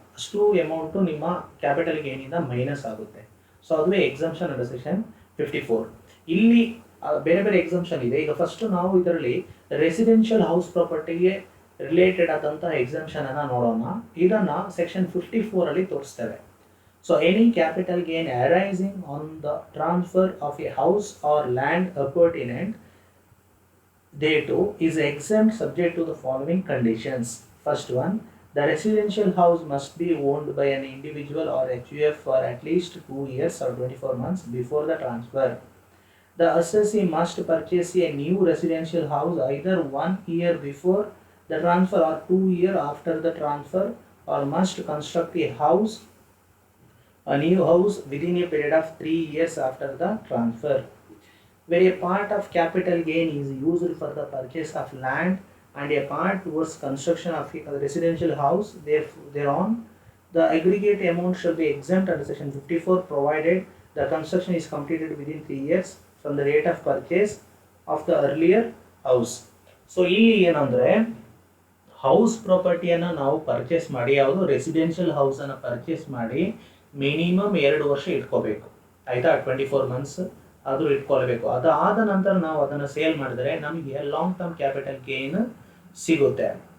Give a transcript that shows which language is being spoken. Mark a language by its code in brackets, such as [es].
[kn] ಅಷ್ಟು ಅಮೌಂಟು ನಿಮ್ಮ capital ಗೇನಿಂದ minus ಆಗುತ್ತೆ. ಸೊ ಅದುವೇ ಎಕ್ಸಂಪ್ಷನ್ ಅಂಡರ್ ಸೆಕ್ಷನ್ 54. ಇಲ್ಲಿ ಬೇರೆ ಬೇರೆ ಎಕ್ಸಂಪ್ಷನ್ ಇದೆ. ಈಗ ಫಸ್ಟ್ ನಾವು ಇದರಲ್ಲಿ ರೆಸಿಡೆನ್ಷಿಯಲ್ ಹೌಸ್ ಪ್ರಾಪರ್ಟಿಗೆ ರಿಲೇಟೆಡ್ ಆದಂತಹ ಎಕ್ಸಂಪ್ಷನ್ ಅನ್ನು ನೋಡೋಣ. ಇದನ್ನು ಸೆಕ್ಷನ್ 54 ಅಲ್ಲಿ ತೋರಿಸ್ತೇವೆ. [en] So any capital gain arising on the transfer of a house or land appurtenant thereto is exempt subject to the following conditions. First one, the residential house must be owned by an individual or HUF for at least 2 years or 24 months before the transfer. The assessee must purchase a new residential house either 1 year before the transfer or 2 years after the transfer, or must construct a new house within a period of 3 years after the transfer, where a part of capital gain is used for the purchase of land and a part towards construction of a residential house. Thereon, the aggregate amount shall be exempt under section 54 provided the construction is completed within 3 years from the date of purchase of the earlier house. [kn] So ಇಲ್ಲಿ ಏನಂದರೆ, house ಪ್ರಾಪರ್ಟಿಯನ್ನು ನಾವು purchase ಮಾಡಿ, ಯಾವುದು residential ಹೌಸನ್ನು purchase ಮಾಡಿ minimum 2 ವರ್ಷ ಇಟ್ಕೋಬೇಕು, ಆಯಿತಾ. 24 months ಆದರೂ ಇಟ್ಕೊಳ್ಬೇಕು. ಅದಾದ ನಂತರ ನಾವು ಅದನ್ನು ಸೇಲ್ ಮಾಡಿದರೆ ನಮಗೆ ಲಾಂಗ್ ಟರ್ಮ್ ಕ್ಯಾಪಿಟಲ್ ಗೇನ್ ಸಿಗುತ್ತೆ.